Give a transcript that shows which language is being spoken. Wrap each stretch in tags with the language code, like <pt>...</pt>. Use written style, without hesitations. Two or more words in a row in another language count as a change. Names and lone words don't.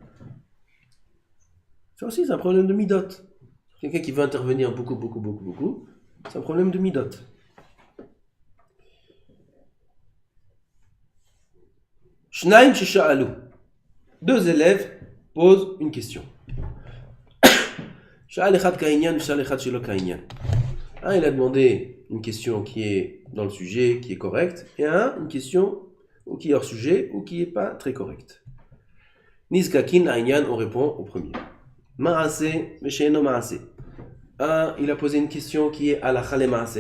<fr>Ça aussi, c'est un problème de midot. Quelqu'un qui veut intervenir beaucoup, c'est un problème de midot.</fr> <he>שניים ששאלו.</he> <fr>2 élèves posent une question.</fr> <he>שאל אחד כענין שאל אחד שלא כענין.</he> <fr>Un, il a demandé une question qui est dans le sujet, qui est correcte, et un, une question ou qui est hors sujet ou qui n'est pas très correcte.</fr> <he>נזקקין לענין,</he> <fr>on répond au premier.</fr> <he>מעשה משאינו מעשה.</he> <fr>Un, il a posé une question qui est</fr> <he>הלכה למעשה.</he>